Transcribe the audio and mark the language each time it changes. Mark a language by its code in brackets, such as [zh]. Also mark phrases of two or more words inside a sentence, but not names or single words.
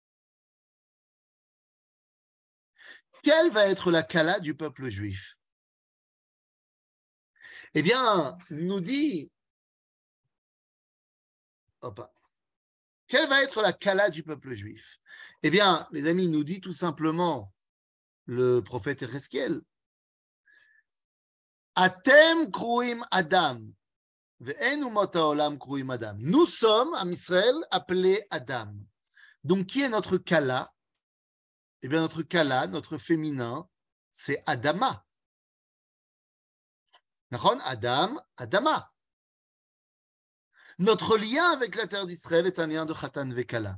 [fr] Quelle va être la Kala du peuple juif? Eh bien, nous dit, quelle va être la Kala du peuple juif? Eh bien, les amis, nous dit tout simplement le prophète Ezechiel, [he] אתם קרויים אדם, ואין אומות העולם קרויים אדם. [fr] Nous sommes, en Israël, appelés Adam. Donc, qui est notre Kala? Eh bien, notre Kala, notre féminin, c'est Adama. Adam, Adama. Notre lien avec la terre d'Israël est un lien de [he] חתן וכלה.